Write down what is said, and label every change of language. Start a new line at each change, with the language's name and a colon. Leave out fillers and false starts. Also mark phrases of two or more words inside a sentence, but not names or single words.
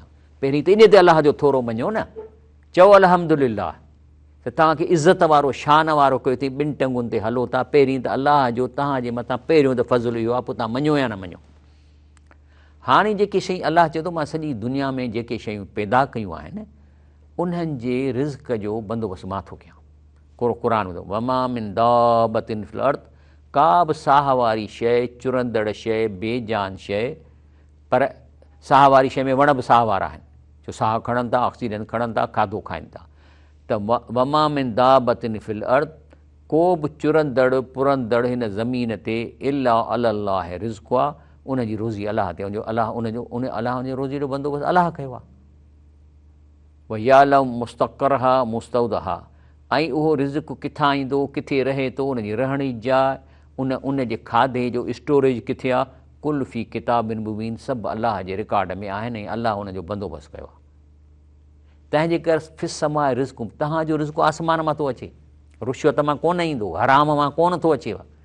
Sindhi: पहिरीं त इन ते अलाह जो थोरो मञो न, चओ अल्हम्दुलिल्लाह त तव्हांखे इज़त वारो शान वारो कयो अथई, ॿिनि टंगुनि ते हलो था। पहिरीं त अलाह जो तव्हांजे मथां पहिरियों त फज़ुल इहो आहे, पोइ तव्हां मञो या न मञो। हाणे जेके शयूं अलाह चए थो मां सॼी दुनिया में जेके शयूं पैदा कयूं आहिनि उन्हनि जे रिज़्क़ जो बंदोबस्तु मां थो कयां। क़ुर ॿुधो,
Arabic: وما من دابة في الأرض,
Sindhi: का बि साह वारी शइ, चुरंदड़ शइ, बेजान शइ, पर साह वारी शइ में वण बि साह वारा आहिनि, जो साह खणनि था, ऑक्सीजन खणनि था, खाधो खाइनि था।
Arabic: त وما من دابة في الأرض,
Sindhi: को बि चुरंदड़ पुरंदड़ हिन ज़मीन ते
Arabic: إلا الله
Sindhi: रिज़्क़ु आहे, उनजी रोज़ी अलाह ते, अलाह उनजो रोज़ी जो बंदोबस्तु अलाह कयो आहे।
Arabic: ويعلم مستقرها مستودعها,
Sindhi: ऐं उहो रिज़्क़ु किथां ईंदो, किथे रहे थो, उनजी रहण जी जाइ, उन जे खाधे जो स्टोरेज किथे आहे,
Arabic: كل في كتاب مبين,
Sindhi: सभु अलाह जे रिकॉर्ड में आहिनि ऐं अलाह उनजो बंदोबस्तु कयो आहे। तंहिंजे करे
Arabic: في السماء رزق,
Sindhi: तव्हांजो रिज़्क़ु आसमान मां थो अचे, रुश्वत मां कोन ईंदो, हराम मां कोन थो अचेव।